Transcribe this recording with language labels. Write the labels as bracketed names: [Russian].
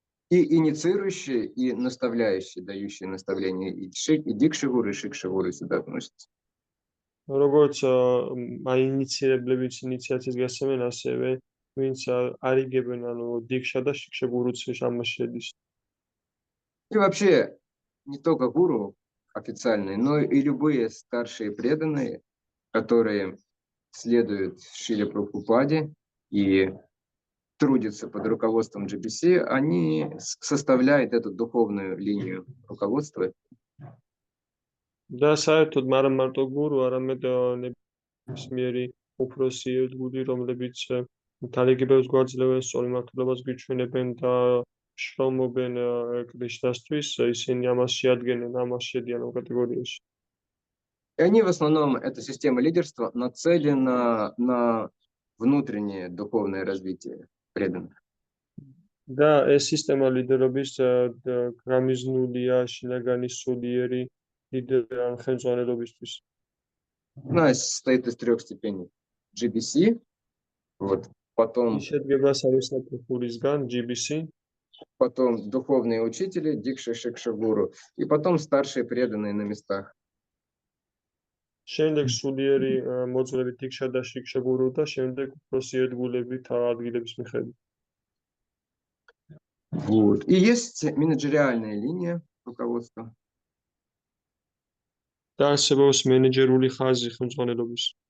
[Russian] И инициирующие, и наставляющие, дающие наставления. И Дикшигуру, и Шикшигуру сюда относятся. [Georgian] როგორც აინიციირებლებიც ინიციაციას გასცემენ, ასევე ვინც არიგებენ, ანუ დიქშა და შიქშა გურუც ამაში შედის. [Russian] И вообще, не только гуру официальные, но и любые старшие преданные, которые следуют Шриле Прабхупаде и трудятся под руководством GBC, они составляют эту духовную линию руководства. [Georgian] და საერთოდ არა მარტო გურუ, არამედ ნებისმიერი უფროსი ერთგული, რომლებიც თალიგებებს გვაძლევენ, სწორი მართლობას გვიჩვენებენ და შრომობენ კრიშნასთვის, ისინი ამას შეადგენენ, ამას შედიან ამ კატეგორიაში. [Russian] И они в основном, эта система лидерства нацелена на внутреннее духовное развитие преданных. [Georgian] და ეს სისტემა ლიდერობის გამიზნულია შინაგანი სულიერი ლიდერან ხელმძღვანელობისთვის. [Russian] Она состоит из 3 степеней. GBC, вот, потом [Georgian] შედგება სამი საფეხურისგან, GBC, [Russian] потом духовные учители, Дикша, Шикша, Гуру, и потом старшие преданные на местах. [Georgian] შემდეგ სულიერი მოძღვრები დიქშა და შიქშა გურუ და შემდეგ უფროსი ერთგულები ადგილების მიხედვით. [Russian] Вот. И есть менеджериальная линия руководства. [Georgian] და არსებობს მენეჯერული ხაზი ხელმძღვანელობის.